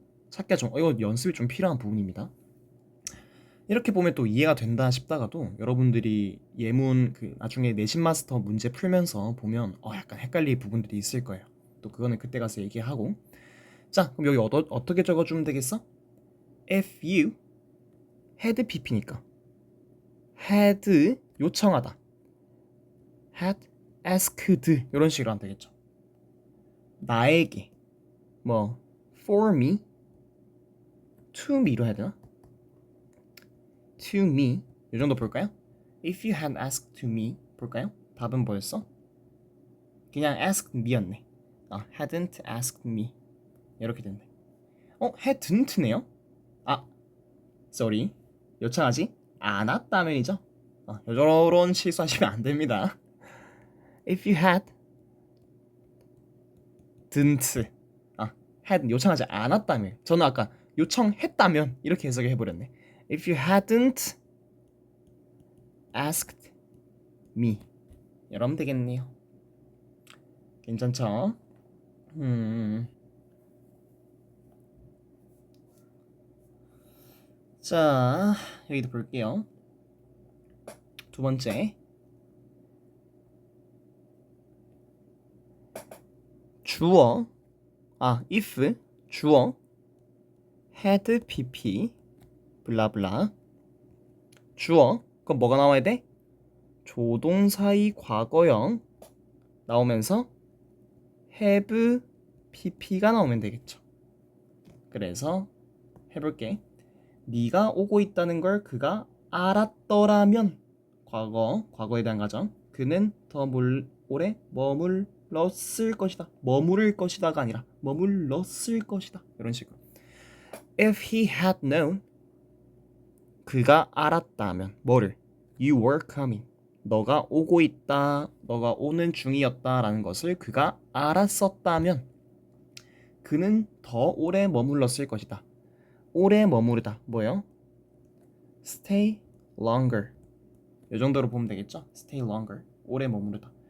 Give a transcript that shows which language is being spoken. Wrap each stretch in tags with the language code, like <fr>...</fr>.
<ko>찾기가 이거 연습이 좀 필요한 부분입니다. 이렇게 보면 또 이해가 된다 싶다가도 여러분들이 예문 나중에 내신 마스터 문제 풀면서 보면 약간 헷갈릴 부분들이 있을 거예요. 또 그거는 그때 가서 얘기하고. 자, 그럼 여기 어떻게 적어주면 되겠어?</ko> <en>If you had pp니까 had 요청하다 had asked</en> <ko>이런 식으로 하면 되겠죠. 나에게 뭐</ko> <en>for me to me</en> <ko>로 해야 되나? to me 이 정도 볼까요?</ko> <en>If you had asked to me</en> <ko>볼까요? 답은 뭐였어? 그냥 asked me였네.</ko> <en>hadn't asked me</en> <ko>이렇게 됐네. hadn't네요? sorry 요청하지 않았다면이죠. 요런 실수하시면 안 됩니다.</ko> <en>If you had didn't had</en> <ko>요청하지 않았다면 저는 아까 요청했다면 이렇게 해석을 해버렸네.</ko> <en>If you hadn't asked me</en> <ko>이러면 되겠네요. 괜찮죠? 자, 여기도 볼게요. 두 번째. 주어. if 주어 had pp 블라블라. 주어. 그럼 뭐가 나와야 돼? 조동사의 과거형 나오면서 have pp가 나오면 되겠죠. 그래서 해볼게. 네가 오고 있다는 걸 그가 알았더라면 과거에 대한 가정. 그는 더 오래 머물렀을 것이다. 머무를 것이다가 아니라 머물렀을 것이다. 이런 식으로.</ko> <en>If he had known</en> <ko>그가 알았다면 뭐를?</ko> <en>You were coming.</en> <ko>너가 오고 있다. 너가 오는 중이었다라는 것을 그가 알았었다면 그는 더 오래 머물렀을 것이다. 오래 머무르다. 뭐예요?</ko> <en>Stay longer.</en> <ko>이 정도로 보면 되겠죠? Stay longer. 오래 머무르다.</ko>